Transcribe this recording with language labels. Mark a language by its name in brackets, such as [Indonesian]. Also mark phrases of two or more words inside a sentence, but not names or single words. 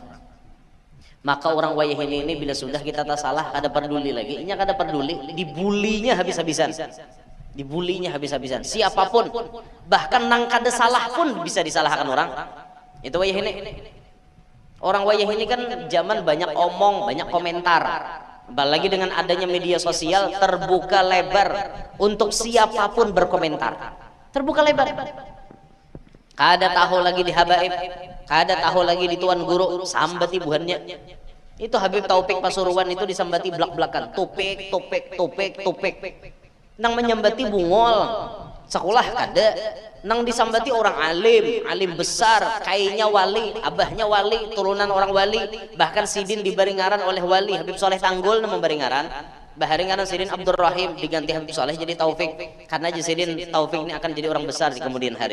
[Banjar] Maka orang wah ini bila sudah kita tak salah kada peduli lagi. Inya kada peduli, dibulinya habis-habisan. Dibulinya habis-habisan, siapapun, bahkan nang kada salah pun bisa disalahkan orang. Itu wayah ini. Orang wayah ini kan zaman banyak omong, banyak komentar. [Indonesian] Apalagi dengan adanya media sosial terbuka lebar untuk siapapun berkomentar. Terbuka lebar. [Banjar] Kada tahu lagi di habaib, kada tahu lagi di tuan guru, sambati buhannya. Itu Habib Taufik Pasuruan itu disambati belak-belakan, topik. Nang menyambati bungol sekolah kada, nang disambati orang alim besar, kayaknya wali, abahnya wali, turunan orang wali, bahkan sidin dibaringaran oleh wali Habib Soleh Tanggul nama baringaran, baharingaran sidin Abdul Rahim diganti Habib Soleh jadi Taufik, karena sidin Taufik ini akan jadi orang besar di kemudian hari.